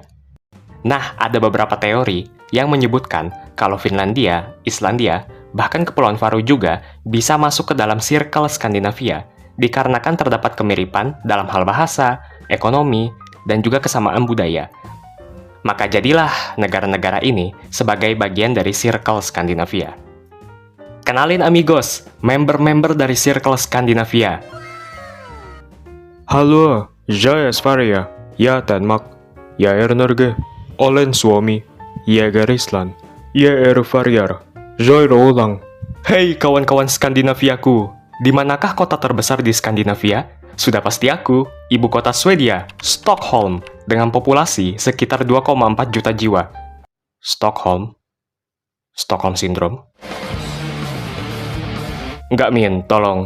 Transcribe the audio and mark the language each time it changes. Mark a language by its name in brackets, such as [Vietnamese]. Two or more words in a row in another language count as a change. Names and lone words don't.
[Indonesian] Nah, ada beberapa teori yang menyebutkan kalau Finlandia, Islandia, bahkan Kepulauan Faroe juga bisa masuk ke dalam circle Skandinavia, dikarenakan terdapat kemiripan dalam hal bahasa, ekonomi, dan juga kesamaan budaya. Maka jadilah negara-negara ini sebagai bagian dari Circle Skandinavia. Kenalin amigos, member-member dari Circle Skandinavia. [Swedish] Hallå, jag är Sverige, jag är Danmark, jag är Norge, [Finnish] Olen Suomi, [Swedish] jag är Island, jag är Färöar, jag är Åland. [Indonesian] Hei kawan-kawan Skandinaviaku, di manakah kota terbesar di Skandinavia? Sudah pasti aku, ibu kota Swedia, Stockholm, dengan populasi sekitar 2,4 juta jiwa. Stockholm Syndrome? Nggak, Min, tolong.